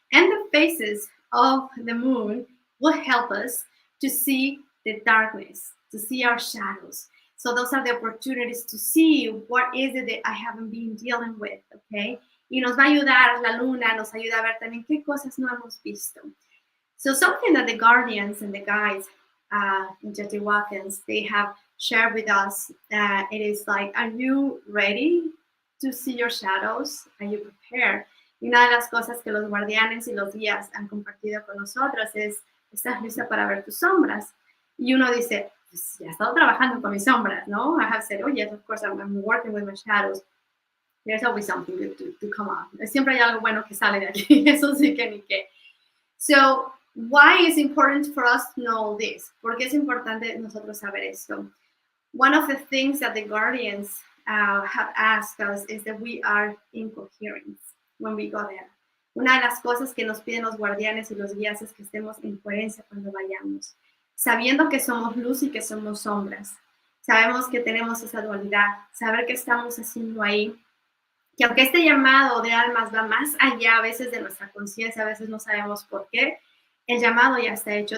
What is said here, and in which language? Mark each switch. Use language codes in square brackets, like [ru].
[en] And the phases of the moon will help us to see the darkness, to see our shadows. So those are the opportunities to see what is it that I haven't been dealing with, okay? [es] Y nos va a ayudar, la luna nos ayuda a ver también qué cosas no hemos visto. [en] So something that the guardians and the guides in Teotihuacans, they have shared with us, it is like, are you ready to see your shadows? Are you prepared? [es] Y una de las cosas que los guardianes y los guías han compartido con nosotros es, ¿estás lista para ver tus sombras? Y uno dice, pues ya he estado trabajando con mis sombras, ¿no? [en] I have said, oh yes, of course, I'm working with my shadows. There's always something good to come out. [es] Siempre hay algo bueno que sale de aquí, eso sí que ni qué. [en] So, why is important for us to know this? [es] ¿Por qué es importante nosotros saber esto? [en] One of the things that the guardians have asked us is that we are in coherence when we go there. [es] Una de las cosas que nos piden los guardianes y los guías es que estemos en coherencia cuando vayamos, sabiendo que somos luz y que somos sombras. Sabemos que tenemos esa dualidad, saber qué estamos haciendo ahí, que aunque este llamado de almas va más allá a veces de nuestra conciencia, a veces no sabemos por qué, el llamado ya está hecho.